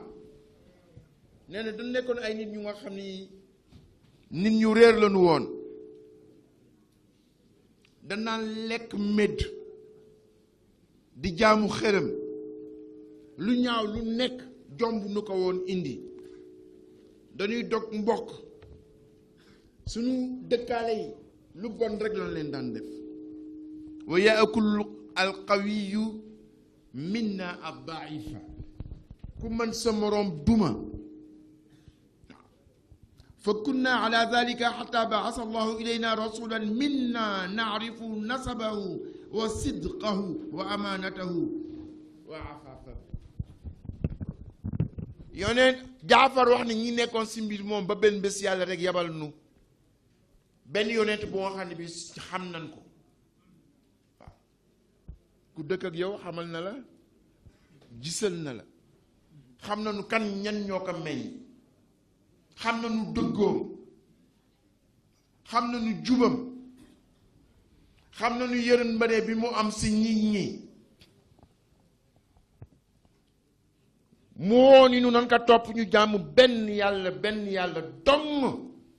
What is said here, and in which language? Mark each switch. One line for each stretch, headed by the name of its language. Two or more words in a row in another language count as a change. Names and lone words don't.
Wolof: nee na dañ nekkoon ay nit ñu nga xam ni nit ñu réer lañu woon danaan lekk médd di jaamu xërëm lu ñaaw lu nekk jomb nu ko woon indi dañuy dog mbokk suñu dëkkaale yi lu bon rek lañ leen daan def.
Arabic: ويأكل القوي منا الضعيف
Wolof: ku mën sa moroom duma.
Arabic: فكنا على ذلك حتى بعث الله إلينا رسولا منا نعرف نسبه وصدقه وأمانته وعفافه.
Wolof: yoneen Jaafar wax ne ñi nekkoon si mbir moom ba benn bés yàlla rek yabal nu benn yonent bu nga xam ne bi xam nañ ko waaw ku dëkk ak yow xamal na la gisal na la xam nañu kan ñan ñoo ko meññ xam nañu dëggoom xam nañu jubam xam nañu yërmande bi mu am si nit ñi mu woo ni nu nan ka topp ñu jàmm benn yàlla dong